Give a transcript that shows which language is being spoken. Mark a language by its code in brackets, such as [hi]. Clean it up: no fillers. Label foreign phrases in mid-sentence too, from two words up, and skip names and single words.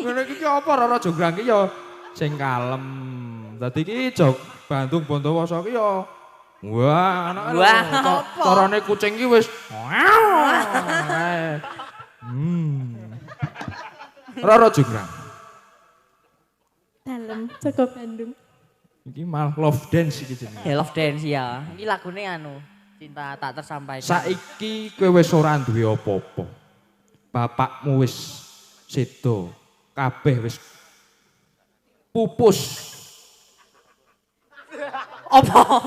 [jv] ngene iki apa Rara Jonggrang iki ya sing kalem. Dadi iki jog Bandung Bandawasa iki ya wah, anak Wah, apa? apa? Carane kucing iki wis. Rara Jonggrang. Dalem Joko Bandung. Iki malah [en] love dance [jv] iki jenenge. [en] Love Dance ya. [jv] Iki lagune anu, cinta tak tersampaikan. Saiki kowe wis ora duwe apa-apa. Bapakmu wis sedo, kabeh wis pupus. Apa?